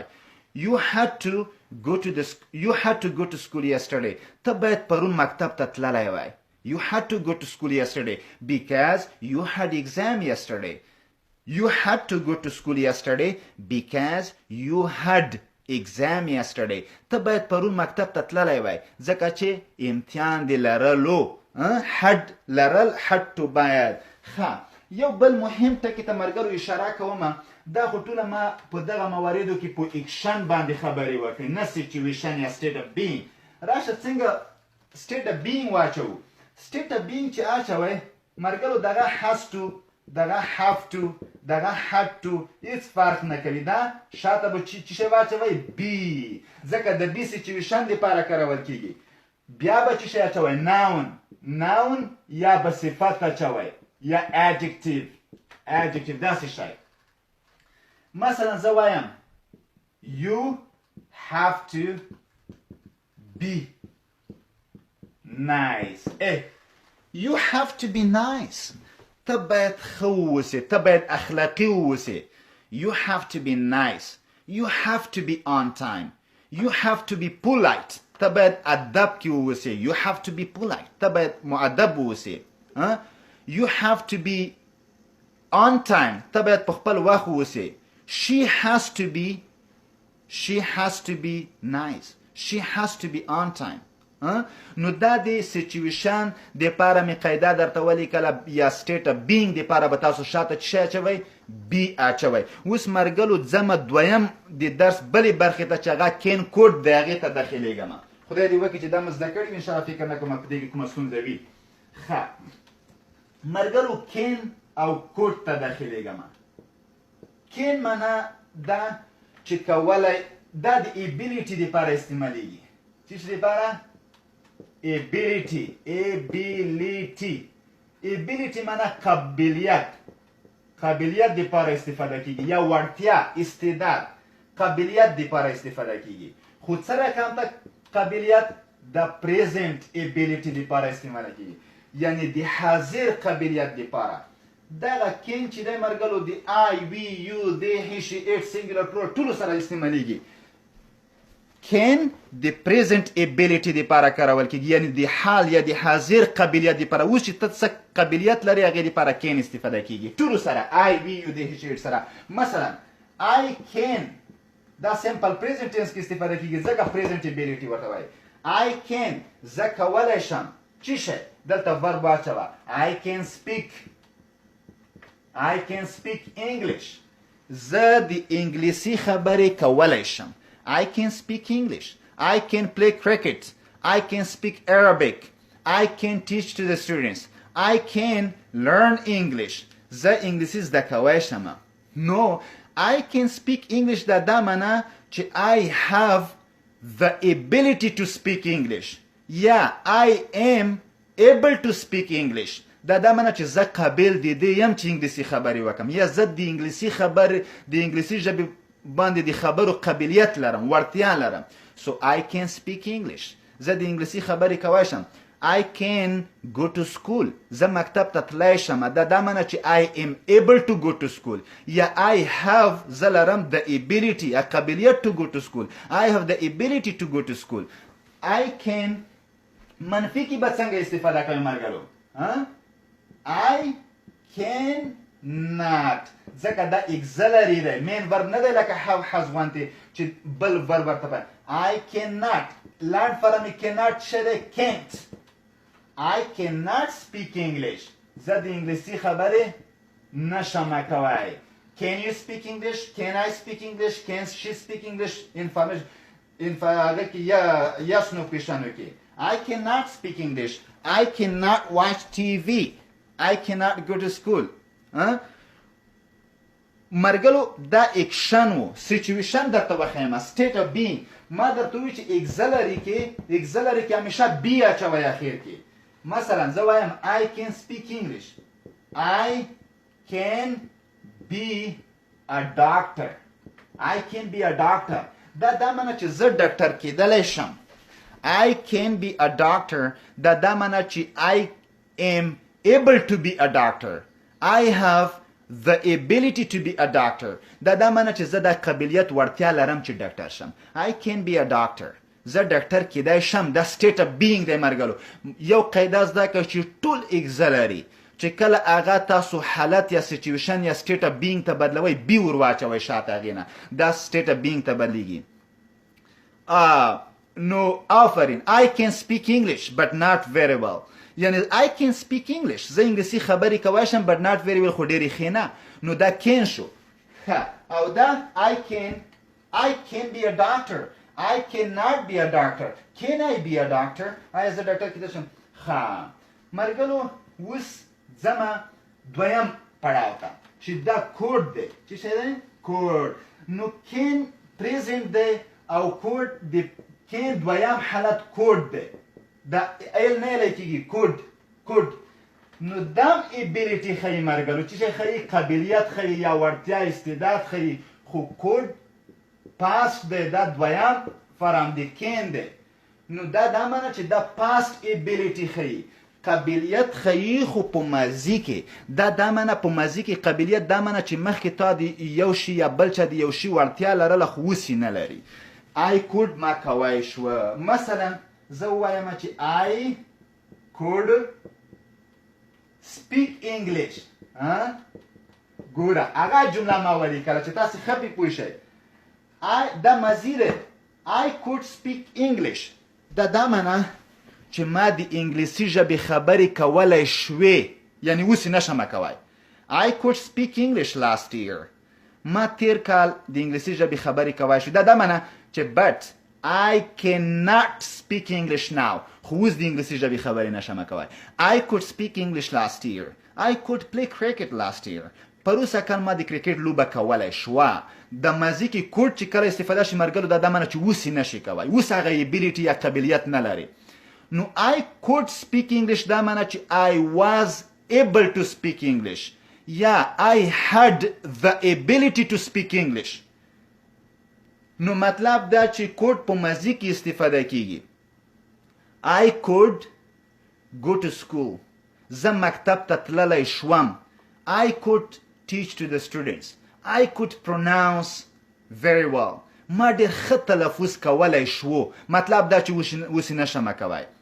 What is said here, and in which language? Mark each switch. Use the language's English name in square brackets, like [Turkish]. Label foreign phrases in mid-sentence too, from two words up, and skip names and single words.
[English] You had to go to school yesterday. [Pashto] ته باید پرون مکتب ته تللی وای. [English] You had to go to school yesterday because you had exam yesterday. You had to go to school yesterday because you had exam yesterday. [Pashto] ته باید پرون مکتب ته تللی وای ځکه چې امتحان دې لرلو. [English] had to باید. [Pashto] یو بل مهم ټکي ته مرګرو اشاره کومه. دا خو ټوله ما په دغه مواردو کې په اکشن باندې خبرې وکړې، نه سیچویشن یا [English] state of being. [Pashto] راشه څنګه [English] state of being [Pashto] واچوو. [English] state of being [Pashto] چې اچوئ مرګرو دغه [English] has to، [Pashto] دغه [English] have to، [Pashto] دغه [English] had to [Pashto] هیڅ فرق نه کوي. دا شاته به چې شی واچوئ be، ځکه د be سیچویشن دپاره کارول کیږي. بیا به چې شی اچوئ noun یا به صفت اچوئ یا adjective داسې شی. مثلا زه وایم [English] you have to be nice. You have to be nice. [Pashto] ته باید ښه واوسې، ته باید اخلاقي واوسې. [English] You have to be nice. You have to be on time. You have to be polite. [Pashto] ته باید ادب کې واوسې. [English] You have to be polite. [Pashto] ته باید مؤدب واوسې. [English] You have to be on time. [Pashto] ته باید په خپل وخت واوسې. [English] She has to be nice. She has to be on time. [Pashto] نو دا د سیچویشن دپاره مې قاعده درته ولیکله یا [English] state of being [Pashto] دپاره به تاسو شاته چې شی اچوئ be اچوئ. اوس مرګلو ځمه دویم د درس بلې برخې ته چې هغه کین کوډ دی هغې ته داخلیږم. خدای دې وکړي چې دا مو زده کړي انشاءالله فکر نه کوم په دې کې کومه ستونزه وي. مرګلو کین او کوډ ته داخلیږم. کین معنا دا چې کولی، دا د ابیلیټي دپاره استعمالیږي. څه شي دپاره؟ ability معنا قابلیت دپاره استفاده کیږي یا وړتیا، استعداد، قابلیت دپاره استفاده کیږي. خو څه رقم ته قابلیت؟ د [English] present ability [Pashto] دپاره استعماله کیږي، یعنی د حاضر قابلیت دپاره. دغه کین چې دی مرګلو د [English] I, we, you, they, he, she, it singular plural [Pashto] ټولو سره استعمالیږي. کین د [English] present ability [Pashto] دپاره کارول کیږي، یعنی د حال یا د حاضر قابلیت دپاره. اوس چې ته څه قابلیت لري هغې دپاره کین استفاده کیږي ټولو سره. [English] I, we, you, they, he, she, it [Pashto] سره. مثلا [English] I can، دا simple present tense [Pashto] کې استفاده کیږي ځکه [English] present ability [Pashto] ورته وایي. [English] I can، [Pashto] زه کولی شم. څه شی؟ دلته verb واچوه. [English] I can speak English. [Pashto] زه د انګلیسي خبرې کولی شم. [English] I can speak English. I can play cricket. I can speak Arabic. I can teach to the students. I can learn English. [Pashto] زه انګلیسي زده کولی شم. [English] No, I can speak English [Pashto] دا معنا چې [English] I have the ability to speak English. Yeah, I am able to speak English. [Pashto] دا معنا چې زه قابل د دې یم چې انګلیسي خبرې وکړم، یا زه د انګلیسي ژبې باندې د خبرو قابلیت لرم، وړتیا لرم. [English] So I can speak English. [Pashto] زه د انګلیسي خبرې کولی شم. [English] I can go to school. [Pashto] زه مکتب ته تللی شم. دا معنی چې [English] I am able to go to school. یا I have [Pashto] زه لرم [English] the ability قابلیت to go to school. I have the ability to go to school. I can [Pashto] منفي کې به څنګه استفاده کوي مرګلو؟ [English] I can not [Pashto] ځکه دا اگزلري دی مین ورب نه دی لکه [English] have has [Pashto] غوندې چې بل ورب ورته [English] I cannot learn from cannot [Pashto] شه دی can't. [English] I cannot speak English. [Pashto] زه د انګلیسي خبرې نشم کولی. [English] Can you speak English? Can I speak English? Can she speak English? [Pashto] هغه کې [English] yes no question [Pashto] کې. [English] I cannot speak English. I cannot watch TV. I cannot go to school. [Pashto] مرګلو دا اکشن و سیچویشن درته وښیم [English] state of being. [Pashto] ما درته وی چې اگزلري کې همیشه بی اچوئ اخر کې. مثلا زه وایم [English] I can speak English. I can be a doctor. I can be a doctor. [Pashto] دا معنی چې زه ډاکټر کېدلی شم. [English] I can be a doctor. [Pashto] دا معنی چې [English] I am able to be a doctor. I have the ability to be a doctor. [Pashto] دا معنی چې زه د قابلیت وړتیا لرم چې ډاکټر شم. [English] I can be a doctor. [Pashto] زه ډاکټر کېدای شم. دا [English] state of being [Pashto] دی مرګلو. یو قاعده زده کړه چې ټول اگزلري چې کله هغه تاسو حالت یا سیچویشن یا [English] state of being [Pashto] ته بدلوئ بي ور واچوئ شاته هغې نه دا state of being ته بدلیږي. نو آفرین [English] I can speak English but not very well. یعنی I can speak English. [Pashto] زه انګلیسي خبرې کولی شم [English] but not very well [Pashto] خو ډېرې ښې نه. نو دا [English] can [Pashto] شو. او دا [English] I can be a doctor. I cannot be a doctor. Can I be a doctor? [Pashto] آیا زه ډاکټر کېدای شم؟ مرګلو اوس ځمه دویم پړاو ته چې دا کوډ دی. چې څه دی؟ کوډ. نو [English] can present [Pashto] دی او کوډ د can دویم حالت کوډ دی. دا ایل نه ایلی کېږي کوډ. نو دام ابیلیټي ښیي مرګلو چې څه ښیي قابلیت ښیي یا وړتیا استعداد ښیي خو کوډ past دی دا دویم فرام دی can دی. نو دا معنی چې دا [English] past ability [Pashto] ښیي قابلیت ښیي خو په ماضي کې. دا معنی په ماضي کې قابلیت دا معنی چې مخکې تا د یو شي یا بل چا د یو شي وړتیا لرله خو اوس یې نه لري. [English] I could [Pashto] ما کوی شوه. مثلا زه ووایم چې [English] I could speak English. [Pashto] ګوره هغه جمله ما ولیکله چې تاسې ښه پې پوه شئ. دا ماضي دی. [English] I could speak English. [Pashto] دا معنی چې ما د انګلیسي ژبې خبرې کولی شوې یعنی اوس یې نشم کوی. [English] I could speak English last year. [Pashto] ما تیر کال د انګلیسي ژبې خبرې کوی شوې. دا معنی چې [English] but I cannot speak English now. [Pashto] خو اوس د انګلیسي ژبې خبرې نشم کوی. [English] I could speak English last year. I could play cricket last year. [Pashto] پروسه کال ما د کرکټ لوبه کولی شوه. د ماضي کې کوډ چې کله استفاده شي مرګلو دا معنی چې اوس یې نشي کوی. اوس هغه ابیلیټي یا قابلیت نه لري. [English] نو I could speak English [Pashto] دا معنی چې [English] I was able to speak English یا I had the ability to speak English. [Pashto] نو مطلب دا چې کوډ په ماضي کې استفاده کیږي. [English] I could go to school. [Pashto] زه مکتب ته تللی شوم. [English] I could teach to the students. I could pronounce very well. [Pashto] ما ډېر ښه تلفظ کولی شو. مطلب دا چې اوس یې نشم کوی.